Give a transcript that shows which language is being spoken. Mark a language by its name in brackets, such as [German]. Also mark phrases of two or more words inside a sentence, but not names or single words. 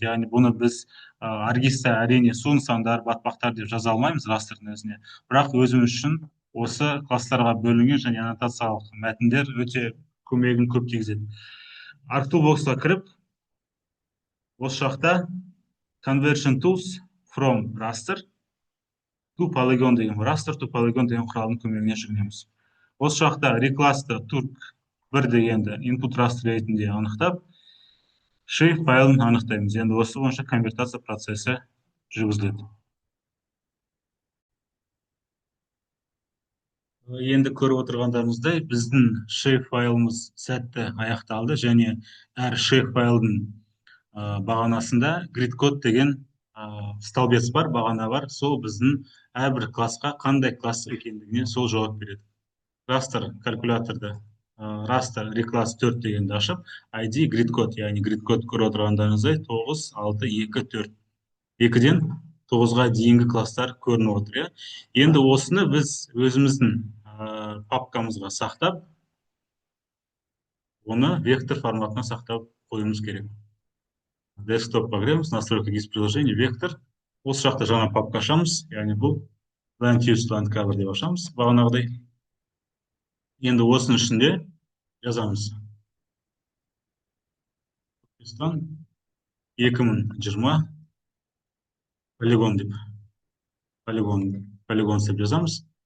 [Kazakh] Яғни бұны біз аргиста әрине су нысандар, батпақтар деп жаза алмаймыз растрдың өзіне. Бірақ өзіміз үшін осы класстарға бөлінген және аннотациялық мәтіндер өте көмегін көп тигізеді. Arctoolbox-қа кіріп, осы жақта [English] Conversion Tools from Raster to Polygon [Kazakh] деген [English] Raster to Polygon [Kazakh] деген құралдың көмегіне жүгінеміз. Осы жақта reclass'ты turk 1 дегенді [English] input raster [Kazakh] ретінде анықтап, shape файлын анықтаймыз. Енді осы бойынша конвертация процесі жүргізіледі. Енді көріп отырғандарыңыздай, біздің shape файлымыз сәтті аяқталды және әр shape файлдың бағанасында [English] grid code [Kazakh] деген столбец бар, бағана бар. Сол біздің әрбір классқа қандай класс екендігіне сол жауап береді. Raster калькуляторды [English] raster reclass [Kazakh] 4 дегенді ашып, [English] ID grid code, [Kazakh] яғни [English] grid code [Kazakh] көріп отырғандарыңыздай 9, 6, 2, 4. 2-ден 9-ға дейінгі класстар көрініп отыр. Енді осыны біз өзіміздің папкамызға сақтап, оны вектор форматына сақтап қоюымыз керек. Десктопқа кіреміз, [Russian] настройка GIS приложение, [Kazakh] вектор. Осы жақта жаңа папка ашамыз, яғни бұл [English] land use land cover [Kazakh] деп ашамыз, бағанағыдай. Енді осының ішінде жазамыз. 2020 полигон деп. Полигон деп жазамыз.